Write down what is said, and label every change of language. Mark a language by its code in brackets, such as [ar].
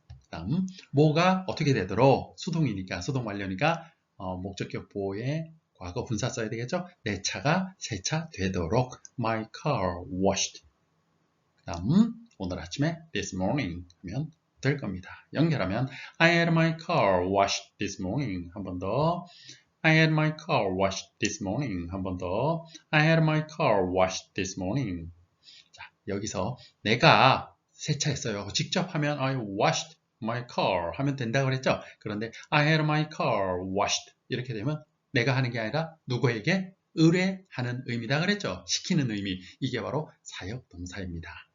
[ko] 다음 뭐가 어떻게 되도록 수동이니까 수동 완료니까 목적격 보호에 과거 분사 써야 되겠죠? 내 차가 세차되도록 [en] my car washed. [ko] 그 다음 오늘 아침에 [en] this morning [ko] 하면 될 겁니다. 연결하면 [en] I had my car washed this morning. [ko] 한 번 더. [en] I had my car washed this morning. [ko] 한 번 더. [en] I had my car washed this morning. [ko] 자, 여기서 내가 세차했어요. 직접 하면 [en] I washed my car [ko] 하면 된다고 그랬죠? 그런데 [en] I had my car washed [ko] 이렇게 되면 내가 하는 게 아니라 누구에게 의뢰하는 의미다 그랬죠? 시키는 의미. 이게 바로 사역 동사입니다.